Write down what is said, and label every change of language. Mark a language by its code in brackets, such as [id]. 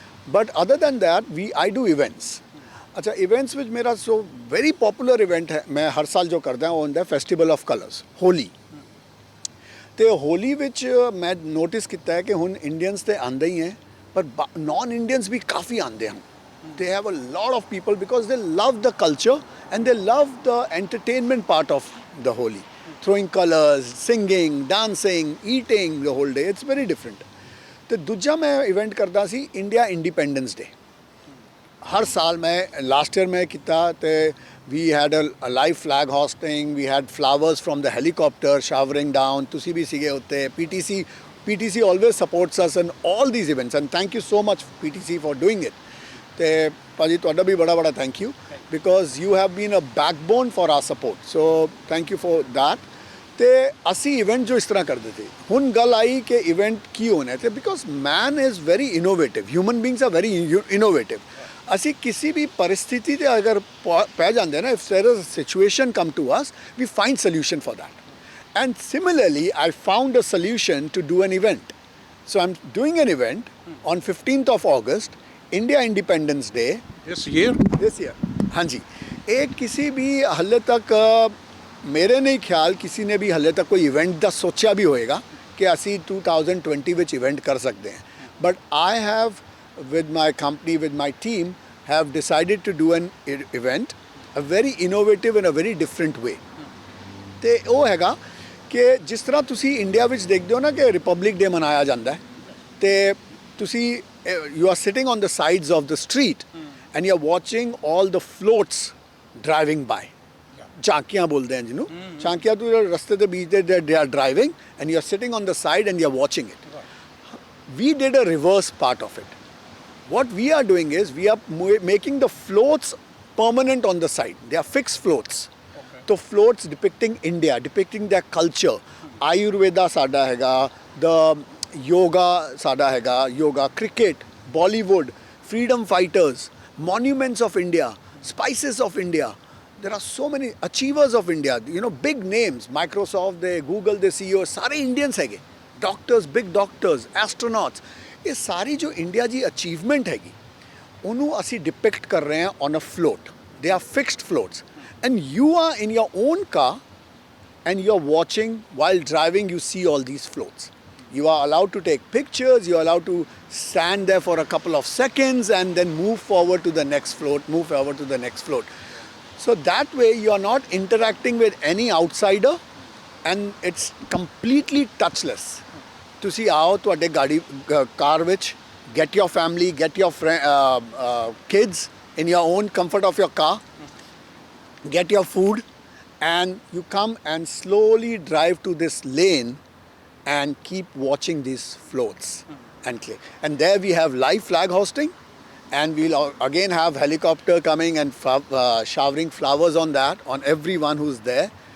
[en] But other than that I do events. [pa] ਅੱਛਾ, events ਵਿੱਚ ਮੇਰਾ [en] so very popular event [pa] ਹੈ, ਮੈਂ ਹਰ ਸਾਲ ਜੋ ਕਰਦਾ ਉਹ ਹੁੰਦਾ ਫੈਸਟੀਵਲ ਆਫ ਕਲਰਸ, ਹੋਲੀ। ਤੇ ਹੋਲੀ ਵਿੱਚ ਮੈਂ ਨੋਟਿਸ ਕੀਤਾ ਹੈ ਕਿ ਹੁਣ ਇੰਡੀਅਨਸ ਤੇ ਆਉਂਦੇ ਹੀ ਹੈ, ਪਰ ਨॉन ਇੰਡੀਅਨਸ ਵੀ ਕਾਫੀ ਆਉਂਦੇ ਹਨ। [en] they have a lot of people because they love the culture and they love the entertainment part of the Holi. Throwing colors, singing, dancing, eating the whole day. It's very different. [pa] ਤੇ ਦੂਜਾ ਮੈਂ event ਕਰਦਾ ਸੀ India independence ਡੇ। ਹਰ ਸਾਲ ਮੈਂ last year ਮੈਂ ਕੀਤਾ ਤੇ [en] we had a live flag hosting, we had flowers from the helicopter showering down, [pa] ਤੁਸੀਂ ਵੀ ਸੀਗੇ ਉੱਤੇ। [en] PTC always supports us in all these events and thank you so much PTC for doing it. [pa] ਤੇ ਭਾਜੀ ਤੁਹਾਡਾ ਵੀ ਬੜਾ [en] Thank you because you have been a backbone for our support, so thank you for that. [pa] ਤੇ ਅਸੀਂ event ਜੋ ਇਸ ਤਰ੍ਹਾਂ ਕਰਦੇ ਸੀ, ਹੁਣ ਗੱਲ ਆਈ ਕਿ ਇਵੈਂਟ ਕੀ ਹੋਣਾ ਤੇ [en] because man is very innovative, [pa] human beings are very innovative. ਅਸੀਂ ਕਿਸੇ ਵੀ ਪਰਿਸਥਿਤੀ ਤੇ ਅਗਰ ਪੈ ਜਾਂਦੇ ਨਾ, [en] If there is a situation come to us, we find solution for that. And similarly, I found a solution to do an event. So I'm doing an event on 15th of August, India Independence Day. This year? This year. [hi] हाँ जी। एक किसी भी हल्ले तक मेरे नहीं ख्याल किसी ने भी हल्ले तक कोई इवेंट [pa] ਦਾ ਸੋਚਿਆ ਵੀ ਹੋਏਗਾ ਕਿ ਅਸੀਂ 2020 ਵਿੱਚ ਇਵੈਂਟ ਕਰ ਸਕਦੇ ਹਾਂ। [en] But I have, with my company, with my team, have decided to do an event, a very innovative and a very different way. [pa] ਤੇ ਉਹ ਹੈਗਾ ਕਿ ਜਿਸ ਤਰ੍ਹਾਂ ਤੁਸੀਂ ਇੰਡੀਆ ਵਿੱਚ ਦੇਖਦੇ ਹੋ ਨਾ ਕਿ ਰਿਪਬਲਿਕ ਡੇ ਮਨਾਇਆ ਜਾਂਦਾ ਹੈ, ਤੇ ਤੁਸੀਂ [en] You are sitting on the sides of the street and you are watching all the floats driving by. [pa] ਝਾਂਕੀਆਂ ਬੋਲਦੇ ਹਨ ਜਿਹਨੂੰ, ਝਾਂਕੀਆਂ ਤੋਂ ਰਸਤੇ ਦੇ ਵਿੱਚ [en] They are driving and you are sitting on the side and you are watching it. We did a reverse part of it. What we are doing is we are making the floats permanent on the side. They are fixed floats. So floats depicting India, depicting their culture. Ayurveda [pa] ਸਾਡਾ ਹੈਗਾ, [en] the yoga ਸਾਡਾ ਹੈਗਾ, yoga, cricket, Bollywood, freedom fighters, monuments of India, spices of India. There are so many achievers of India, you know, big names, Microsoft, the Google, the CEO, [pa] ਸਾਰੇ Indians ਹੈਗੇ, [en] doctors, big doctors, astronauts. [pa] ਇਹ ਸਾਰੀ ਜੋ India ਦੀ achievement ਹੈਗੀ ਉਹਨੂੰ ਅਸੀਂ depict ਕਰ ਰਹੇ ਹਾਂ [en] On a float. They are fixed floats and you are in your own car and you are watching while driving, you see all these floats. You are allowed to take pictures, you are allowed to stand there for a couple of seconds and then move forward to the next float, move forward to the next float. So that way you are not interacting with any outsider and it's completely touchless. [pa] ਤੁਸੀਂ ਆਓ ਤੁਹਾਡੇ ਗਾੜੀ ਕਾਰ ਵਿੱਚ, [en] get your family, get your kids in your own comfort of your car, get your food and you come and slowly drive to this lane and keep watching these floats and there we have live flag hosting and we'll again have helicopter coming and showering flowers on that, on everyone who's there.